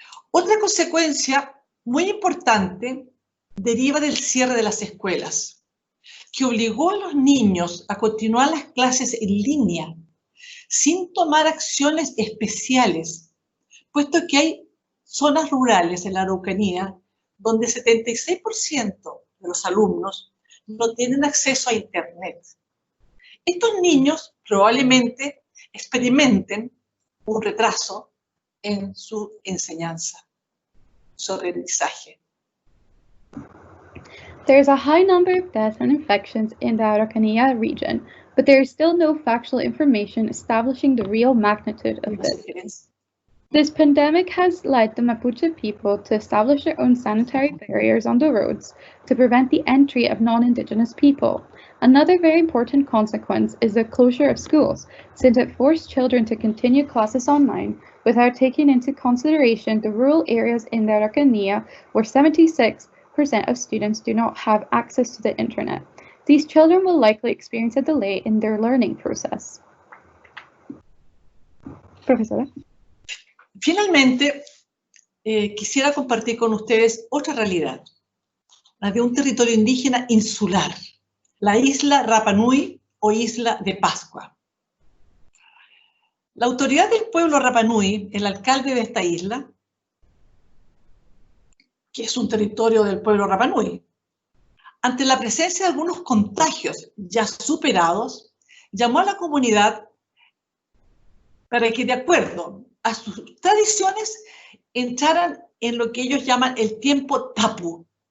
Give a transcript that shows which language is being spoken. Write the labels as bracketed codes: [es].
[es] Otra consecuencia muy importante deriva del cierre de las escuelas, que obligó a los niños a continuar las clases en línea sin tomar acciones especiales, puesto que hay zonas rurales en la Araucanía donde 76% de los alumnos no tienen acceso a Internet. Estos niños probablemente experimenten un retraso en su enseñanza, su aprendizaje. [en] There is a high number of deaths and infections in the Araucanía region, but there is still no factual information establishing the real magnitude of this. This pandemic has led the Mapuche people to establish their own sanitary barriers on the roads to prevent the entry of non-Indigenous people. Another very important consequence is the closure of schools, since it forced children to continue classes online without taking into consideration the rural areas in the Araucanía where 76% of students do not have access to the internet. These children will likely experience a delay in their learning process. [es] Profesora. Finalmente, quisiera compartir con ustedes otra realidad, la de un territorio indígena insular, la isla Rapa Nui o isla de Pascua. La autoridad del pueblo Rapa Nui, el alcalde de esta isla, que es un territorio del pueblo Rapa Nui, ante la presencia de algunos contagios ya superados, llamó a la comunidad para que, de acuerdo a sus tradiciones, entraran en lo que ellos llaman el tiempo tapu.